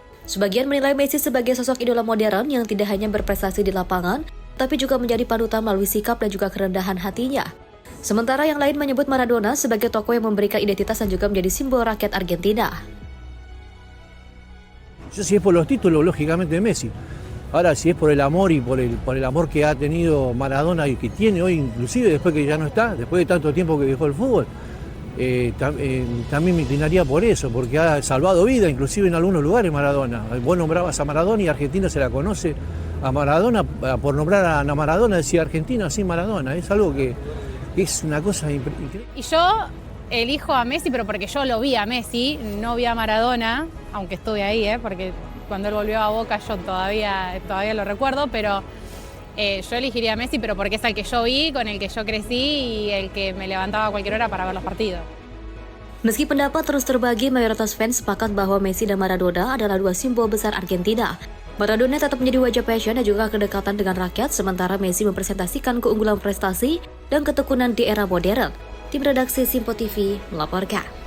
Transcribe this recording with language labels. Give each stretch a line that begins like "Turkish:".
Indonesian: Sebagian menilai Messi sebagai sosok idola modern yang tidak hanya berprestasi di lapangan, tapi juga menjadi panutan melalui sikap dan juga kerendahan hatinya. Sementara yang lain menyebut Maradona sebagai tokoh yang memberikan identitas dan juga menjadi simbol rakyat Argentina.
Spanish: Yo si es por los títulos, lógicamente Messi. Ahora si es por el amor y por el amor que ha tenido Maradona y que tiene hoy, inclusive después que ya no está, después de tanto tiempo que dejó el fútbol, también me inclinaría por eso, porque ha salvado vida, inclusive en algunos lugares Maradona. Vos nombrabas a Maradona y Argentina se la conoce a Maradona, por nombrar a Maradona decía Argentina sin Maradona, es algo que es una cosa increíble. Y yo elijo a Messi, pero porque yo lo vi a Messi, no vi a Maradona, aunque estuve ahí, porque cuando él volvió a Boca yo todavía lo recuerdo, pero yo elegiría a Messi, pero porque es el que yo vi, con el que yo crecí y el que me levantaba a cualquier hora para ver los partidos.
Indonesian: Meski pendapat terus terbagi, mayoritas fans sepakat bahwa Messi dan Maradona adalah 2 simbol besar Argentina. Maradona tetap menjadi wajah passion dan juga kedekatan dengan rakyat, sementara Messi mempresentasikan keunggulan prestasi dan ketekunan di era modern. Tim redaksi Simpo TV melaporkan.